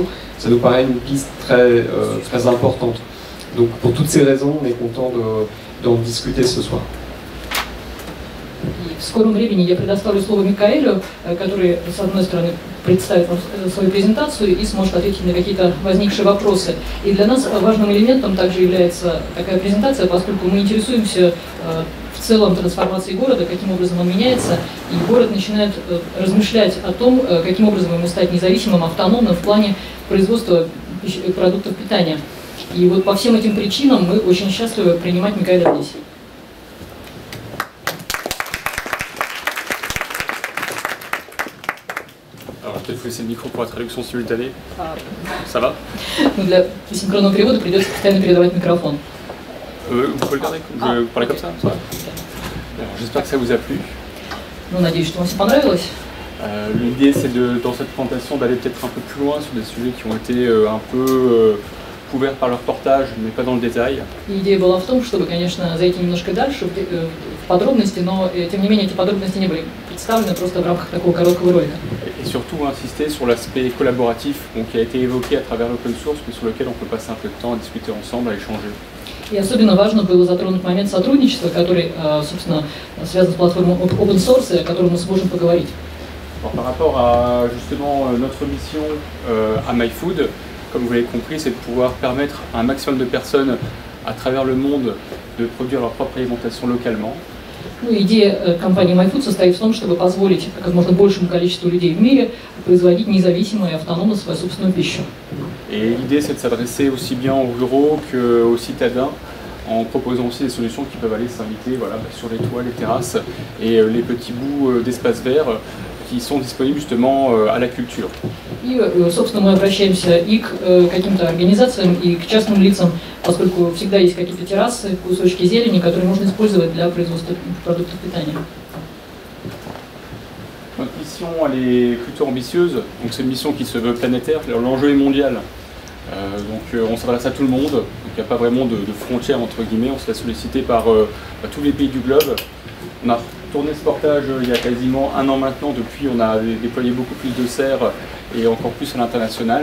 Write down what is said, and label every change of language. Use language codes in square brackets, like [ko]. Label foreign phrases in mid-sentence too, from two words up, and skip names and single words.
[fr] Ça nous paraît une piste très importante. Donc pour toutes ces raisons, on est content d'en discuter ce soir. [ru] В скором времени я предоставлю слово Микаэлю, который, с одной стороны, представит вам свою презентацию и сможет ответить на какие-то возникшие вопросы. И для нас важным элементом также является такая презентация, поскольку мы интересуемся в целом трансформацией города, каким образом он меняется, и город начинает размышлять о том, каким образом ему стать независимым, автономным в плане производства продуктов питания. И вот по всем этим причинам мы очень счастливы принимать Микаэля здесь. [fr] Il faut laisser le micro pour la traduction simultanée. Ça va? [ru] Для синхронного перевода придется постоянно передавать микрофон. [fr] Vous pouvez le garder? Vous pouvez parler comme ça? J'espère que ça vous a plu. [ru] Ну, надеюсь, что вам все понравилось. [fr] L'idée, c'est dans cette présentation d'aller peut-être un peu plus loin sur des sujets qui ont été un peu couverts par leur portage, mais pas dans le détail. [ru] Идея была в том, чтобы, конечно, зайти немножко дальше в подробности, но тем не менее эти подробности не были представлены просто в рамках такого короткого ролика. [fr] Et surtout insister sur l'aspect collaboratif qui a été évoqué à travers l' [en] open source, [fr] mais sur lequel on peut passer un peu de temps à discuter ensemble, à échanger. [ru] И особенно важно было затронуть момент сотрудничества, который, собственно, связан с платформой [en] open source, [ru] о котором мы сможем поговорить. [fr] Alors, par rapport à justement notre mission à MyFood, comme vous l'avez compris, c'est de pouvoir permettre à un maximum de personnes à travers le monde de produire leur propre alimentation localement. [ru] Ну, идея компании MyFood состоит в том, чтобы позволить как можно большему количеству людей в мире производить независимо и автономно свою собственную пищу. [fr] Et l'idée, c'est de s'adresser aussi bien aux ruraux qu'aux citadins, en proposant aussi des solutions qui peuvent aller s'inviter sur les toits, les terrasses et les petits bouts d'espace vert qui sont disponibles justement à la culture. [ru] И, собственно, мы обращаемся и к каким-то организациям, и к частным лицам, поскольку всегда есть какие-то террасы, кусочки зелени, которые можно использовать для производства продуктов питания. [fr] Notre mission, elle est plutôt ambitieuse, donc c'est une mission qui se veut planétaire, l'enjeu est mondial. On s'adresse à tout le monde, donc il n'y a pas vraiment de frontières entre guillemets, on se fait solliciter par tous les pays du globe. On a tourné ce portage il y a quasiment un an maintenant, depuis on a déployé beaucoup plus de serres et encore plus à l'international.